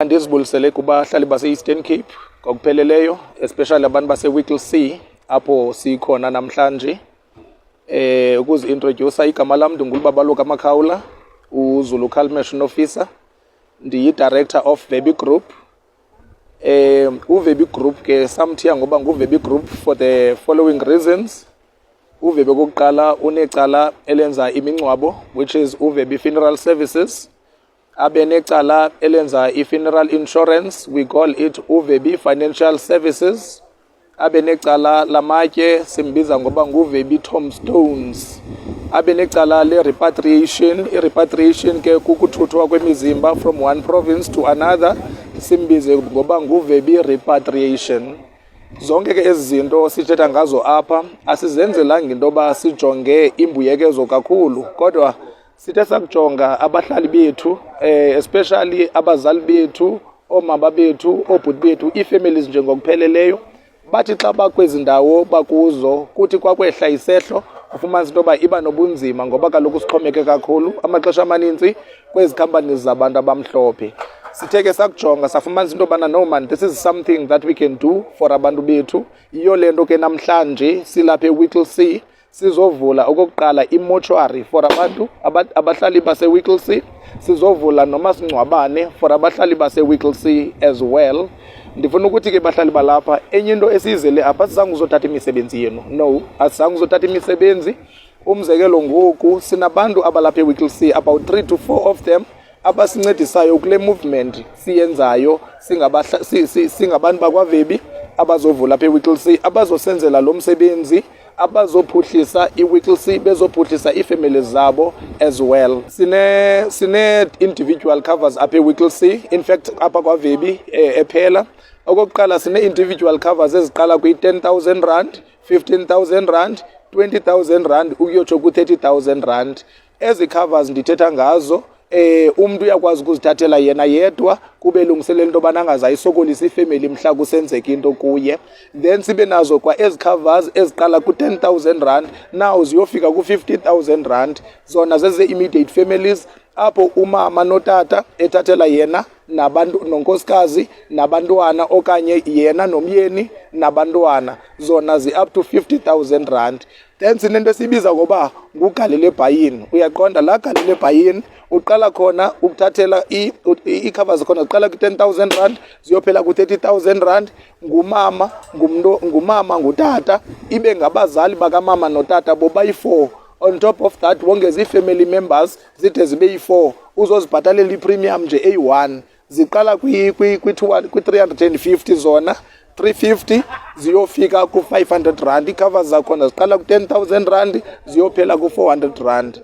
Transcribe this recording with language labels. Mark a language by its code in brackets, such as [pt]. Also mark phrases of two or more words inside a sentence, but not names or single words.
[xh] mandizibulisele kubahlali base-Eastern Cape ngokupheleleyo, especially abantu base-Whittlesea apho sikhona namhlanje. Ukuzi-introduce, igama lam ndinguLubabaloka Makhawula, uZulu Calmation Officer, ndiyi- [en] Director of [xh] Webby Group. uWebby Group ke samthiya ngoba nguWebby Group [en] for the following reasons. [xh] uWebby kokuqala unecala elenza imingcwabo, [en] which is uWebby Funeral Services. [xh] Abe necala elenza i- [en] funeral insurance, we call it [xh] uWebby Financial Services. Abe necala lamatye, simbiza ngoba nguWebby Tombstones. Abe necala le-repatriation, i-repatriation ke kukuthuthwa kwemizimba [en] from one province to another, [xh] simbize ngoba nguWebby Repatriation. Zonke ke ezi zinto sithetha ngazo apha asizenzelanga into yoba sijonge imbuyekezo kakhulu, kodwa sithe sakujonga abahlali bethu, especially abazali bethu, oomama bethu, oobhuti bethu, ii-families njengokupheleleyo, bathi xa bakwezi ndawo bakuzo kuthi kwakwehla isehlo ufumanisa into yoba iba nobunzima ngoba kaloku sixhomeke kakhulu amaxesha amaninzi kwezi companies zabantu abamhlophe. Sithe ke sakujonga safumanisa into yobana [en] no man, this is something that we can do for [xh] abantu bethu. Yiyo le nto ke namhlanje silapha eWhittlesea sizovula okokuqala imotuary for abantu abahlali base-Whittlesea, sizovula nomasingcwabane for abahlali base-Whittlesea [en] as well. [xh] Ndifuna ukuthi ke bahlali balapha, enye into esiyizele apha asizange uzothatha imisebenzi yenu. No, asizange uzothatha imisebenzi. Umzekelo ngoku sinabantu abalapha eWhittlesea, [en] about 3 to 4 of them, [xh] abasincedisayo kule movement siyenzayo singabantu bakwaWebby abazovula apha eWhittlesea, abazosenzela lo msebenzi, abazophuhlisa iWhittlesea, bezophuhlisa iifamily zabo [en] as well. [xh] Sine [en] individual covers [xh] apha eWhittlesea, [en] in fact [xh] apha kwaWebby ephela. Okokuqala sine [en] individual covers [xh] eziqala kwi-10,000 rand, 15,000 rand, 20,000 rand ukuyotsho ku-30,000 rand. Ezi covers ndithetha ngazo umuntu uyakwazi ukuzithathela yena yedwa kube lungiselela into yobana angazayisokolisa ifamily mhla kusenzeka into kuye. Then sibe nazo kwa ezi covers eziqala ku-10,000 rand now ziyofika ku-50,000 rand. Zona zeze- [en] immediate families [xh] apho umama notata ethathela yena nabantu nonkosikazi nabantwana okanye yena nomyeni nabantwana, zona zi- [en] up to [xh] 50,000 rand. Then sinento esibiza ngoba ngugalele buy-in. Uyaqonda la galele buy-in uqala khona ukuthathela i-covers khona ziqala ku-10,000 rand ziyophela ku-30,000 rand. Ngumama ngutata, ibe ngabazali bakamama notata bobayi-4. [en] On top of that [xh] wongeza ii- [en] family members [xh] zide zibe yi-4, uzozibhatalela i-premium nje eyi-1. Ziqala kwi-350 zona, 350 ziyofika ku-500 rand. Ii-covers zakhona ziqala ku-10,000 rand ziyophela ku-400 rand.